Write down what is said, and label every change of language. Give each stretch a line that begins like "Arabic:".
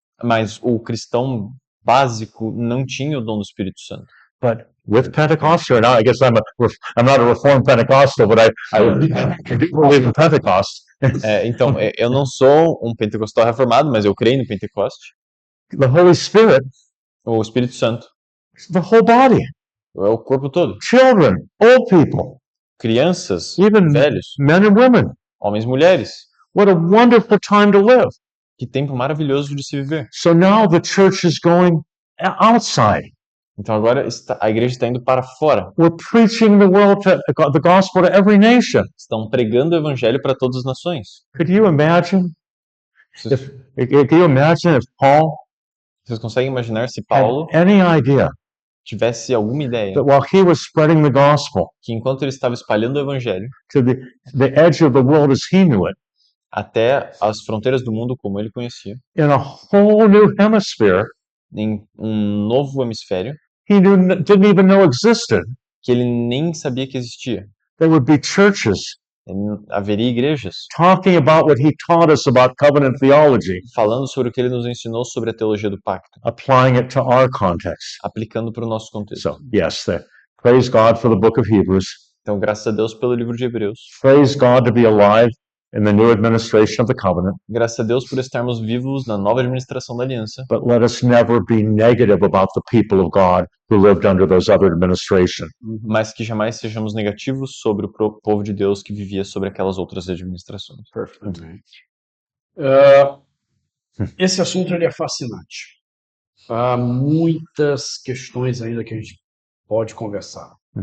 Portuguese: Mas o cristão básico não tinha o dom do Espírito Santo.
English: But with Pentecostal, now I guess I'm not a Reformed Pentecostal, but I do believe in Pentecost.
Portuguese: Então, eu não sou um pentecostal reformado, mas eu creio no Pentecoste.
English: The Holy Spirit
Portuguese: O Espírito Santo.
English: The whole body.
Portuguese: É o corpo todo.
English: Children, old people,
Portuguese: Crianças,
English: even
Portuguese: velhos,
English: men and women.
Portuguese: homens e mulheres.
English: What a wonderful time to live.
Portuguese: Que tempo maravilhoso de se viver.
English: So now the church is going outside.
Portuguese: Então agora a igreja está indo para fora.
English: We're preaching the gospel to every nation.
Portuguese: Estão pregando o evangelho para todas as nações.
English: Could you imagine?
Portuguese: Vocês,
English: Can you imagine if Paul
Portuguese: vocês conseguem imaginar se
English: had
Portuguese: Paulo
English: any idea
Portuguese: tivesse alguma ideia
English: that while he was spreading the gospel
Portuguese: que enquanto ele estava espalhando o evangelho
English: to the edge of the world as he knew it,
Portuguese: até as fronteiras do mundo como ele conhecia,
English: in a whole new hemisphere
Portuguese: em um novo hemisfério
English: he didn't even know existed,
Portuguese: que ele nem sabia que existia,
English: there would be churches
Portuguese: haveria igrejas
English: talking about what he taught us about covenant theology,
Portuguese: falando sobre o que ele nos ensinou sobre a teologia do pacto,
English: applying it to our context.
Portuguese: aplicando para o nosso contexto.
English: So, yes, praise God for the book of Hebrews.
Portuguese: Então, graças a Deus pelo livro de Hebreus.
English: Praise God to be alive in the new administration of the covenant.
Portuguese: Graças a Deus por estarmos vivos na nova administração da aliança.
English: But let us never be negative about the people of God who lived under those other administrations.
Portuguese: Mas que jamais sejamos negativos sobre o povo de Deus que vivia sobre aquelas outras administrações. Perfeito. Esse assunto ele é fascinante. Há muitas questões ainda que a gente pode conversar.